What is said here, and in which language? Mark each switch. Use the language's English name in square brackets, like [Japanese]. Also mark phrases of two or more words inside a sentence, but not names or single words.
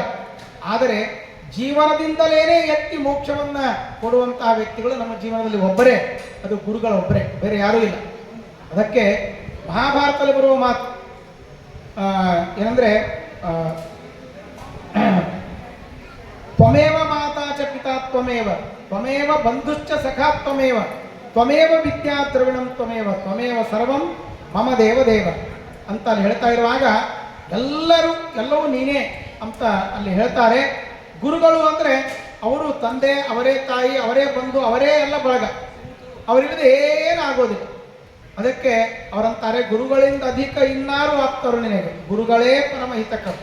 [Kannada] ಆದರೆ ಜೀವನದಿಂದಲೇ ಎತ್ತಿ ಮೋಕ್ಷವನ್ನು ಕೊಡುವಂತಹ ವ್ಯಕ್ತಿಗಳು ನಮ್ಮ ಜೀವನದಲ್ಲಿ ಒಬ್ಬರೇ, ಅದು ಗುರುಗಳೊಬ್ಬರೇ, ಬೇರೆ ಯಾರೂ ಇಲ್ಲ. ಅದಕ್ಕೆ ಮಹಾಭಾರತದಲ್ಲಿ ಬರುವ ಮಾತು ಏನಂದರೆ [Sanskrit] ತ್ವಮೇವ ಮಾತಾ ಚ ಪಿತಾ ತ್ವಮೇವ ತ್ವಮೇವ ಬಂಧುಶ್ಚ ಸಖಾ ತ್ವಮೇವ ತ್ವಮೇವ ವಿದ್ಯಾ ದ್ರವಿಣಂ ತ್ವಮೇವ ತ್ವಮೇವ ಸರ್ವಂ ಮಮ ದೇವ ದೇವ [Kannada] ಅಂತ ಅಲ್ಲಿ ಹೇಳ್ತಾ ಇರುವಾಗ ಎಲ್ಲವೂ ನೀನೇ ಅಂತ ಅಲ್ಲಿ ಹೇಳ್ತಾರೆ. ಗುರುಗಳು ಅಂದರೆ ಅವರು ತಂದೆ, ಅವರೇ ತಾಯಿ, ಅವರೇ ಬಂಧು, ಅವರೇ ಎಲ್ಲ ಬಳಗ, ಅವರಿಲ್ಲದೆ ಏನಾಗೋದಿಲ್ಲ. ಅದಕ್ಕೆ ಅವರಂತಾರೆ, ಗುರುಗಳಿಂದ ಅಧಿಕ ಇನ್ನಾರು ಆಪ್ತರು ನಿನಗೆ, ಗುರುಗಳೇ ಪರಮ ಹಿತಕರು.